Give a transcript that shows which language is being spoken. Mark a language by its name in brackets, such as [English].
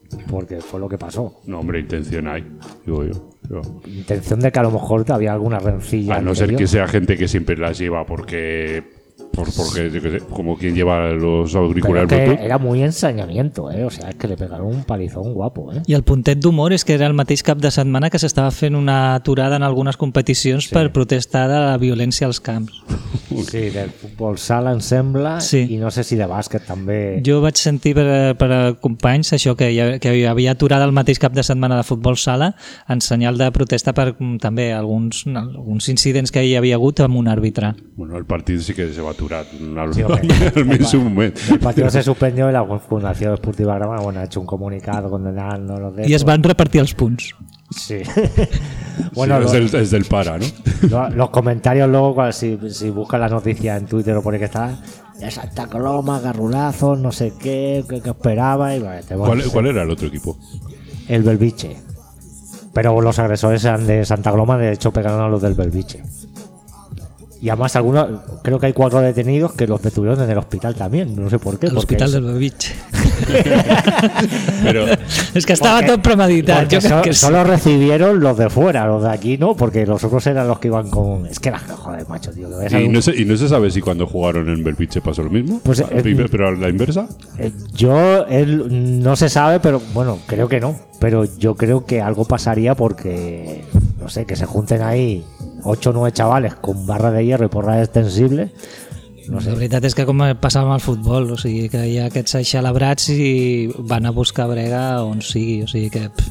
[Spanish] Porque fue lo que pasó. No, hombre, intención hay, digo yo. Intención de que a lo mejor había alguna rencilla. A no ser que sea gente que siempre las lleva porque sí. Yo que sé, como quien lleva los auriculares. Pero era muy ensañamiento, ¿eh? O sea, es que le pegaron un palizón guapo, ¿eh? [Catalan] Y el puntet d'humor es que era el mateix cap de setmana que s'estava fent una aturada en algunes competicions, sí, per protestar de la violència als camps. Sí, del futbol sala em sembla, sí. I no sé si de bàsquet també. Jo vaig sentir per companys això, que hi havia aturada el mateix cap de setmana de futbol sala en senyal de protesta per també alguns incidents que hi havia hagut amb un àrbitre. Bueno, el partit sí que se va aturat al mes un moment. El partit [Spanish] se suspendió i la Fundació Esportiva Grama, bueno, ha hecho un comunicado condenando los derechos. [Catalan] I es van repartir els punts. Sí. [Spanish] Bueno, sí, es del para, ¿no? Los comentarios luego, si buscas la noticia en Twitter o por ahí que está, de Santa Coloma, garrulazos, no sé qué, qué esperaba. Y, bueno, ¿Cuál era el otro equipo? El Belviche. Pero los agresores eran de Santa Coloma, de hecho pegaron a los del Belviche. Y además algunos, creo que hay cuatro detenidos que los detuvieron en el hospital también, no sé por qué. El hospital de Lubavitch. Pero es que estaba todo premeditado. Porque solo recibieron los de fuera, los de aquí no, porque los otros eran los que iban con... Es que era joder, macho, tío. ¿Y no se sabe si cuando jugaron en Belviche pasó lo mismo? Pues, ¿pero a la inversa? No se sabe, pero bueno, creo que no. Pero yo creo que algo pasaría porque, no sé, que se junten ahí 8 o 9 chavales con barra de hierro y porra extensible. No sé. [Catalan] La veritat és que com passava amb el futbol, o sigui que hi ha aquests aixalabrats i van a buscar brega on sigui, o sigui que...